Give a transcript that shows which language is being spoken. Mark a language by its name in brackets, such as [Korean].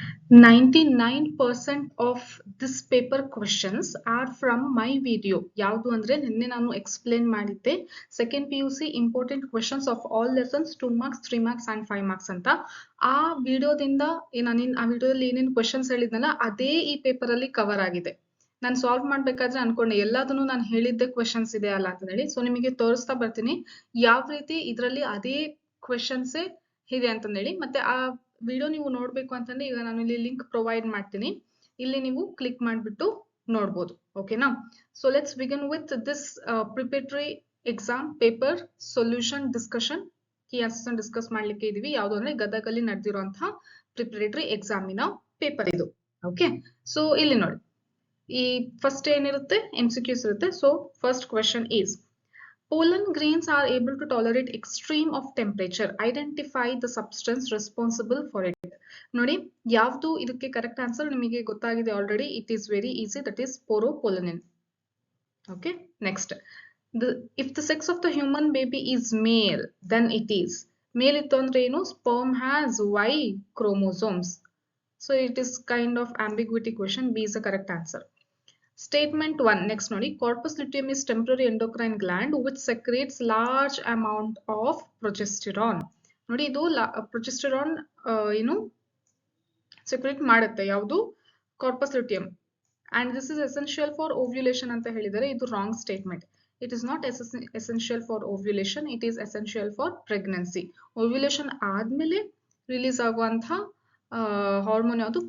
[English] 99% of this paper questions are from my video. [Kannada] ಯಾವುದು ಅಂದ್ರೆ ನಿನ್ನೆ ನಾನು ಎಕ್ಸ್ಪ್ಲೇನ್ ಮಾಡಿದ್ದೆ second P U C [English] important questions of all lessons [Kannada] 2 marks 3 marks and 5 marks ಅಂತ. ಆ ವಿಡಿಯೋದಿಂದ ನಾನು ಆ ವಿಡಿಯೋದಲ್ಲಿ ಏನೇನು ಕ್ವೆಶನ್ಸ್ ಹೇಳಿದ್ನಲ್ಲ ಅದೇ ಈ ಪೇಪರ್ ಅಲ್ಲಿ ಕವರ್ ಆಗಿದೆ. ನಾನು ಸಾಲ್ವ್ ಮಾಡ್ಬೇಕಾದ್ರೆ ಅನ್ಕೊಂಡೆ ಎಲ್ಲದನ್ನು ನಾನು ಹೇಳಿದ್ದೆ ಕ್ವೆಶನ್ಸ್ ಇದೆ ಅಲ್ಲ ಅಂತ ಹೇಳಿ. ಸೊ ನಿಮಗೆ ತೋರಿಸ್ತಾ ಬರ್ತೀನಿ ಯಾವ ರೀತಿ ಇದರಲ್ಲಿ ಅದೇ ಕ್ವೆಶನ್ಸ್ ಇದೆ ಅಂತಂದೇಳಿ. ಮತ್ತೆ ಆ ವಿಡಿಯೋ ನೀವು ನೋಡ್ಬೇಕು ಅಂತಂದ್ರೆ ಈಗ ನಾನು ಇಲ್ಲಿ ಲಿಂಕ್ ಪ್ರೊವೈಡ್ ಮಾಡ್ತೀನಿ, ಇಲ್ಲಿ ನೀವು ಕ್ಲಿಕ್ ಮಾಡಿಬಿಟ್ಟು ನೋಡ್ಬೋದು. ಓಕೆನಾ? [English] So let's begin with this preparatory exam paper solution discussion. [Kannada] Key answers discuss ಮಾಡ್ಲಿಕ್ಕೆ ಇದೀವಿ. ಯಾವುದು ಅಂದ್ರೆ ಗದಗಲ್ಲಿ ನಡೆದಿರುವಂತಹ ಪ್ರಿಪರೇಟರಿ ಎಕ್ಸಾಮಿನ ಪೇಪರ್ ಇದು. ಓಕೆ, ಸೊ ಇಲ್ಲಿ ನೋಡಿ, ಈ ಫಸ್ಟ್ ಏನಿರುತ್ತೆ MCQs ಇರುತ್ತೆ. [English] So first question is pollen grains are able to tolerate extreme of temperature. Identify the substance responsible for it. [Kannada] ನೋಡಿ ಯಾವುದು ಇದಕ್ಕೆ ಕರೆಕ್ಟ್ ಆನ್ಸರ್ ನಿಮಗೆ ಗೊತ್ತಾಗಿದೆ already. [English] It is very easy, that is sporopollenin. Okay, next, if the sex of the human baby is male, then it is. [Kannada] ಮೇಲ್ ಇತ್ತು ಅಂದ್ರೆ ಏನು? [English] sperm has Y chromosomes. So it is kind of ambiguity question. B is the correct answer. Statement 1, next ನೋಡಿ, corpus luteum is temporary endocrine gland which secretes large amount of progesterone. [Kannada] ನೋಡಿ ಇದು progesterone ಏನು secrete ಮಾಡುತ್ತೆ, ಯಾವುದು? [English] corpus luteum, and this is essential for ovulation [Kannada] ಅಂತ ಹೇಳಿದರೆ. ಇದು [English] wrong statement. It is not essential for ovulation, it is essential for pregnancy. [Kannada] ovulation ಆದ್ಮೇಲೆ release ಆಗುವಂತ ಹಾರ್ಮೋನ್ ಯಾವುದು?